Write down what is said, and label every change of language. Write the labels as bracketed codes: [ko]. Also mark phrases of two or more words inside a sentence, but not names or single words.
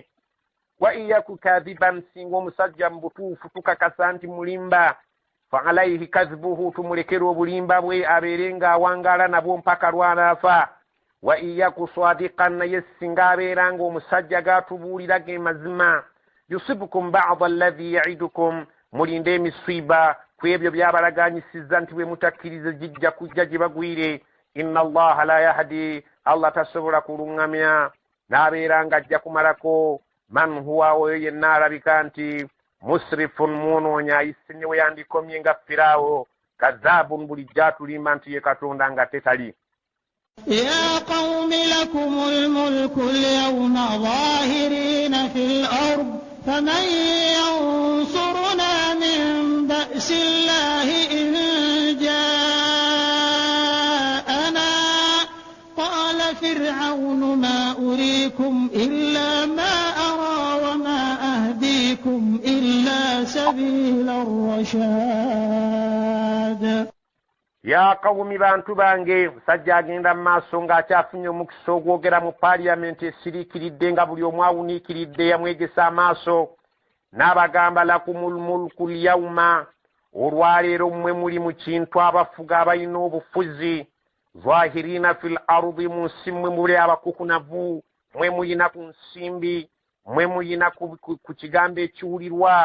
[ar] وإن يك كاذبا, [lg] singa omusajja mu butuufu tukakasa nti mulimba, [ar] فعليه كذبه, [lg] tumulekera obulimba bwe abeere ng'awangaala nabwo mpaka lw'anaafa. [ar] وإن يك صادقا, [lg] naye singa abeera ng'omusajja g'atubuulira ge mazima, [ar] يصبكم بعض الذي يعدكم, [lg] mulinde emisiiba ku ebyo byabalaganyisizza nti bwe mutakkirize jijja kujja gye bagwire. [ar] إن الله لا يهدي, [lg] Allah tasobola kuluŋŋamya, n'abeera ng'ajja kumalako [ar] من هو, [lg] oyo yenna alabika nti musrifun, mwonoonyi, ayise ne we yandikomye nga Firaawo, kazaabun, bulijjo atulimba nti ye katonda nga tetali. [ar] يا قوم لكم الملك اليوم ظاهرين في الأرض فمن ينصرنا من بأس الله إن جاءنا قال فرعون ما أريكم إلا ما أرى وما أهديكم إلا سبيل الرشاد. يا قوم [lg] bantu bange musajja agenda mu maaso ng'akyafunye omukisa ogwogera mu paaliyamenti esiriikiridde nga buli omu awuniikiridde yamwegesa amaaso n'abagamba [ar] لكم الملك اليوم [lg] olwaleero mmwe muli mu kintu abafuga abalina obufuzi [ar] ظاهرين في الأرض [lg] mu nsi mmwe muli abakukunavu mmwe muyina ku nsimbi mmwe muyina ku kigambo ekiwulirwa